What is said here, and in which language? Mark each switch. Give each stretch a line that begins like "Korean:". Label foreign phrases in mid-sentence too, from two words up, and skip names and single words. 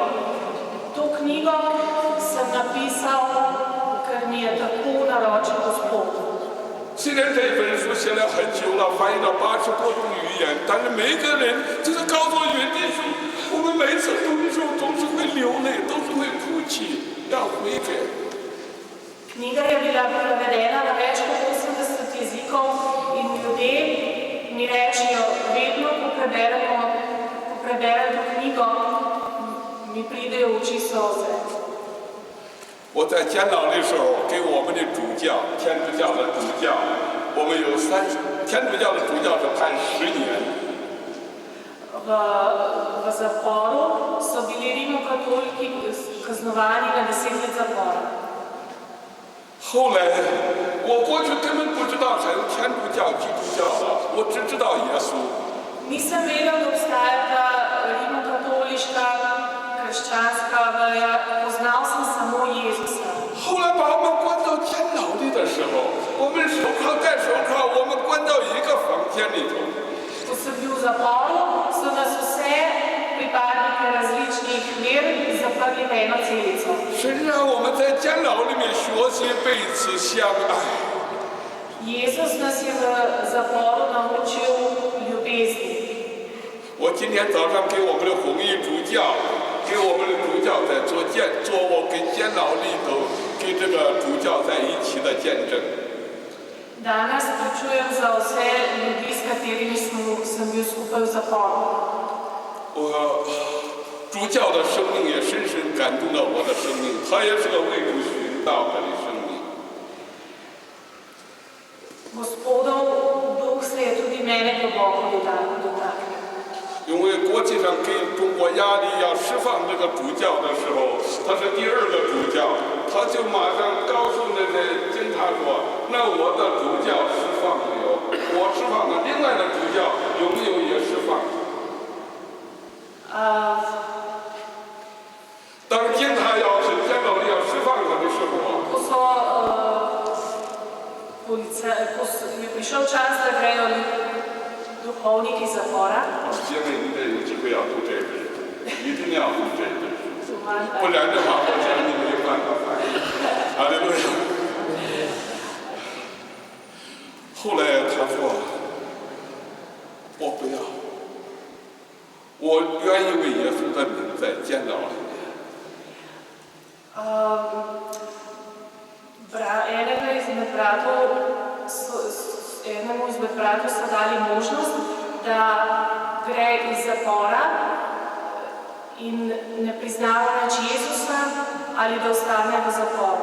Slovenian: To knjigo sem napisal, ker mi je tako naročil Gospod.
Chinese: 虽然这本书写了很久了，翻译到80多种语言，但是每个人就是告诉我云弟兄，我们每次读的时候都是会流泪，都是会哭泣，要悔改。
Slovenian: Knjiga je bila prevedena na več kot 80 jezikov in ljudje mi rečejo, vedno, ko preberem to knjigo, mi pridejo v oči solze.
Chinese: 我在监牢的时候，给我们的主教，天主教的主教，我们有天主教的主教是判10年。
Slovenian: V zaporu so bili rimokatoliki kaznovani na 10 let zapora.
Chinese: 后来，我过去根本不知道还有天主教、基督教的，我只知道耶稣。
Slovenian: Nisem vedel, da obstajata rimokatoliška, krščanska veja, poznal sem samo Jezusa.
Chinese: 后来把我们关到监牢里的时候，我们手铐戴手铐，我们关到一个房间里头。
Slovenian: Ko sem bil v zaporu, so nas vse pripadnike različnih ver zaprli v eno celico.
Chinese: 神让我们在监牢里面学习彼此相爱。
Slovenian: Jezus nas je v zaporu naučil ljubezni.
Chinese: 我今天早上给我们的红衣主教，给我们的主教在做我跟监牢里头跟这个主教在一起的见证。
Slovenian: Danes pričujem za vse ljudi, s katerimi sem bil skupaj v zaporu.
Chinese: 我主教的生命也深深感动了我的生命，他也是个为主寻道的生命。
Slovenian: Gospodov duh se je tudi mene globoko dotaknil.
Chinese: 因为国际上给中国压力要释放这个主教的时候，他是第2个主教，他就马上告诉那些警察说：“那我的主教释放没有？我释放了，另外的主教有没有也释放？” 当警察要是监牢里要释放他的时候，
Slovenian: Ko je prišel čas, da grejo duhovniki iz zapora,
Chinese: 姐妹，你得有机会要读这本书，一定要读这本书，不然的话，我讲你没有办法翻译。哈利路亚。后来他说：“我不要，我愿意为耶稣的名在监牢里面。”
Slovenian: enemu izmed bratov so dali možnost, da gre iz zapora in ne priznava več Jezusa ali da ostane v zaporu.